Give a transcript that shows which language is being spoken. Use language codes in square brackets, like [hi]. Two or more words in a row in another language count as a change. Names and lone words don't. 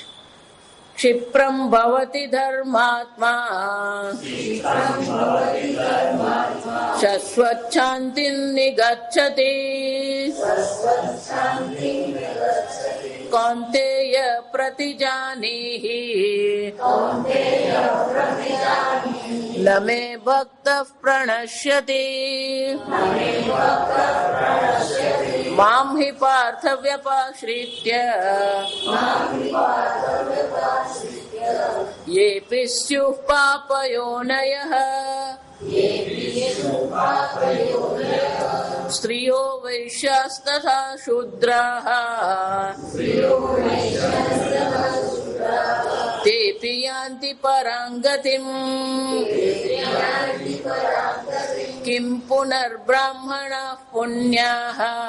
[sa] क्षिप्रं भवति धर्मात्मा शश्वच्छान्तिं निगच्छति कौन्तेय प्रतिजानीहि न मे भक्तः प्रणश्यति मां हि पार्थ व्यपाश्रित्य येऽपि स्युः पापयोनयः स्त्रियो वैश्यास्तथा शूद्राः तेऽपि यान्ति परां गतिम् किम् पुनर्ब्राह्मणाः पुण्याः